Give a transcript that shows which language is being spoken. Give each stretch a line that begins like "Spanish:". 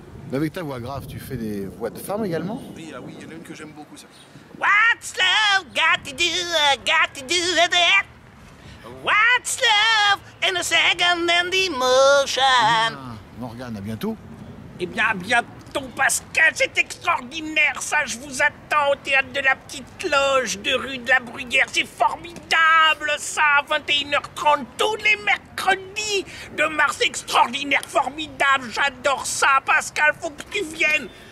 French: Mais avec ta voix grave, tu fais des voix de femme également? Oui, ah oui, il y en a une que j'aime beaucoup, ça.
English: What's love got to do with it? What's love in a second and emotion?
French: Ah, Morgane, à bientôt. Eh bien, à bientôt, Pascal, c'est extraordinaire, ça, je vous attends au théâtre de la Petite Loge de rue de la Bruyère, c'est formidable, ça, à 21h30, tous les mercredis de mars, extraordinaire, formidable, j'adore ça, Pascal, faut que tu viennes.